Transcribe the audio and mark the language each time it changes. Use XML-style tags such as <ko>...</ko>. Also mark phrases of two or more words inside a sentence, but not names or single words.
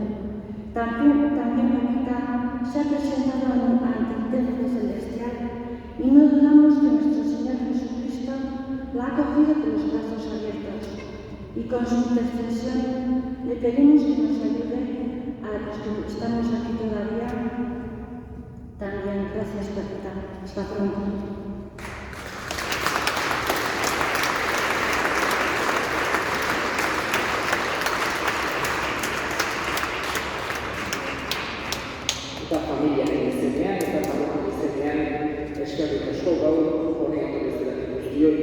<es>También Pakita se ha presentado ante el templo celestial y no dudamos que nuestro Señor Jesucristo la ha acogido con los brazos abiertos y con su intercesión le pedimos que nos ayude a los que estamos aquí todavía. También gracias Pakita. Hasta pronto.</es> <eu>Eta familiaren izenean, eta parrokian izenean, eskerrik asko gaur honean bezalatik guztioi.</eu>